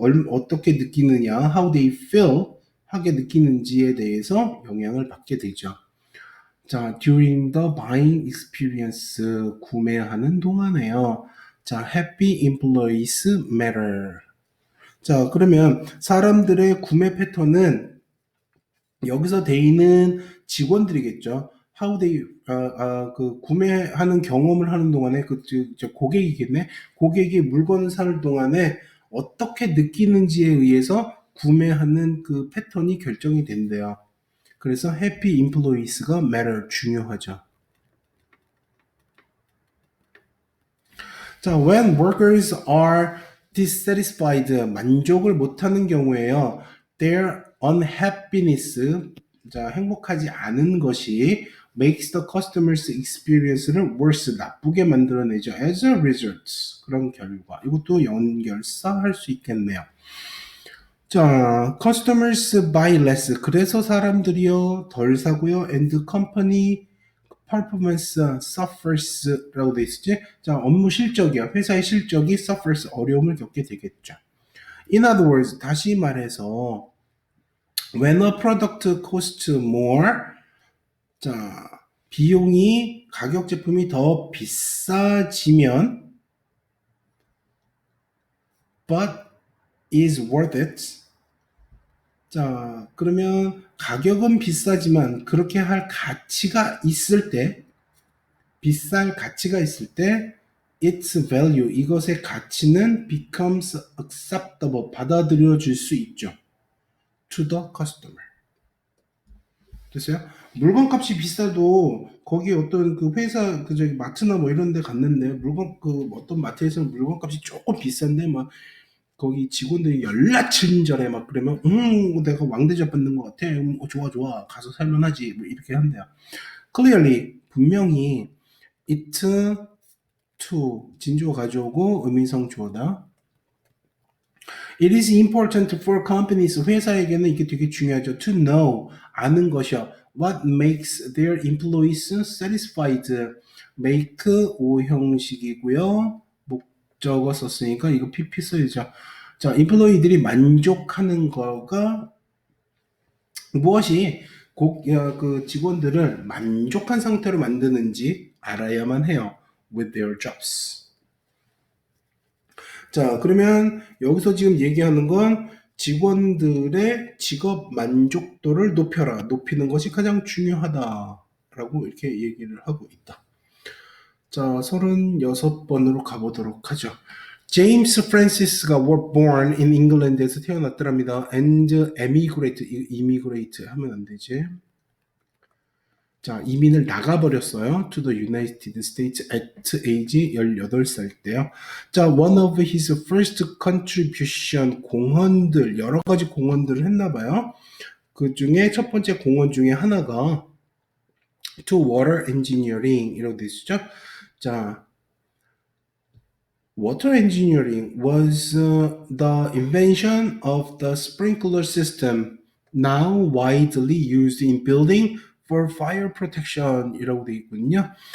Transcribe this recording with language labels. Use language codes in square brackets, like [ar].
[ko] 어떻게 느끼느냐, [en] how they feel [ko] 하게 느끼는지에 대해서 영향을 받게 되죠. [en] 자, during the buying experience [ko] 구매하는 동안에요. [en] 자, happy employees matter. [ko] 자, 그러면 사람들의 구매 패턴은 여기서 돼 있는 직원들이겠죠. how they 그 구매하는 경험을 하는 동안에 고객이겠네. 고객이 물건을 사는 동안에 어떻게 느끼는지에 의해서 구매하는 그 패턴이 결정이 된대요. [en] 그래서 happy employees가 matter 중요하죠. [ko] 자, [en] when workers are dissatisfied [ko] 만족을 못하는 경우에요. [en] their unhappiness [ko] 자, 행복하지 않은 것이 [en] makes the customer's experience를 worse, [ko] 나쁘게 만들어내죠. [en] as a result, [ko] 그런 결과. 이것도 연결사 할 수 있겠네요. [en] 자, customers buy less. [ko] 그래서 사람들이요 덜 사고요. [en] and company performance suffers [ko] 라고 돼 있었지. 자, 업무 실적이요. 회사의 실적이 [en] suffers, [ko] 어려움을 겪게 되겠죠. [en] In other words, [ko] 다시 말해서 [en] when a product costs more, [ko] 자, 비용이 가격 제품이 더 비싸지면 [en] but is worth it. [ko] 자, 그러면 가격은 비싸지만 그렇게 할 가치가 있을 때, 비쌀 가치가 있을 때 [en] its value, [ko] 이것의 가치는 [en] becomes acceptable, [ko] 받아들여질 수 있죠. [en] to the customer. [ko] 됐어요? 물건값이 비싸도 거기 어떤 그 회사 그 저기 마트나 뭐 이런 데 갔는데 물건 그 어떤 마트에서는 물건값이 조금 비싼데 막 거기 직원들이 연락친절해 막 그러면 내가 왕대접 받는 것 같아. 좋아 좋아 가서 살만하지 뭐 이렇게 한대요. [en] Clearly [ko] 분명히 it to 진주어 가져오고 의미성 주어다. [en] It is important for companies, [ko] 회사에게는 이게 되게 중요하죠. [en] To know, [ko] 아는 것이요. [en] What makes their employees satisfied. [ko] make 오형식이고요. 목적어 썼으니까 이거 PP 써야죠. 자, employee들이 만족하는 거가 무엇이 그 직원들을 만족한 상태로 만드는지 알아야만 해요. [en] with their jobs. [ko] 자, 그러면 여기서 지금 얘기하는 건 직원들의 직업 만족도를 높여라. 높이는 것이 가장 중요하다라고 이렇게 얘기를 하고 있다. 자, 36번으로 가보도록 하죠. 제임스 프란시스가 [en] were born in England [ko] 에서 태어났더랍니다. [en] and immigrate [ko] 하면 안 되지. 자, 이민을 나가버렸어요. [en] to the United States at age 18살 때요. [ko] 자, [en] one of his first contribution, [ko] 공헌들, 여러 가지 공헌들을 했나봐요. 그 중에 첫 번째 공헌 중에 하나가 [en] to water engineering [ko] 이라고 되어 있죠. [en] 자, water engineering was the invention of the sprinkler system, now widely used in building for fire protection [ko] 이라고 되어 있거든요.